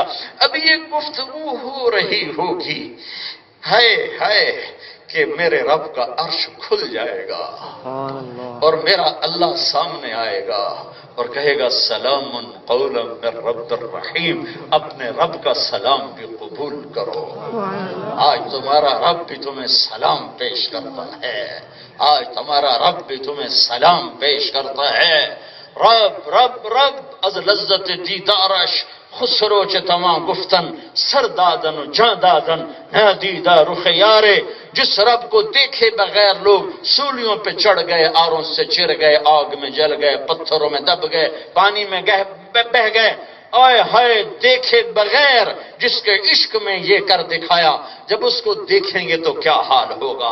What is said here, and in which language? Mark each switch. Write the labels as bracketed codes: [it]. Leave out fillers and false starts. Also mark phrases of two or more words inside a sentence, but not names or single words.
[ur] ابھی یہ گفتگو ہو رہی ہوگی، ہائے کہ میرے رب کا عرش کھل جائے گا اور میرا اللہ سامنے آئے گا اور کہے گا [ar] سلام قولا من رب الرحیم. [ur] اپنے رب کا سلام بھی قبول کرو. آج تمہارا رب بھی تمہیں سلام پیش کرتا ہے، آج تمہارا رب بھی تمہیں سلام پیش کرتا ہے. [fa] رب از لذت دیدارش خسرو چ تمام گفتن سر دادن و جاں دادن نادیدہ رخ یارے. [ur] جس رب کو دیکھے بغیر لوگ سولیوں پہ چڑھ گئے، آروں سے چر گئے، آگ میں جل گئے، پتھروں میں دب گئے، پانی میں بہ گئے. آئے ہائے دیکھے بغیر جس کے عشق میں یہ کر دکھایا، جب اس کو دیکھیں گے تو کیا حال ہوگا.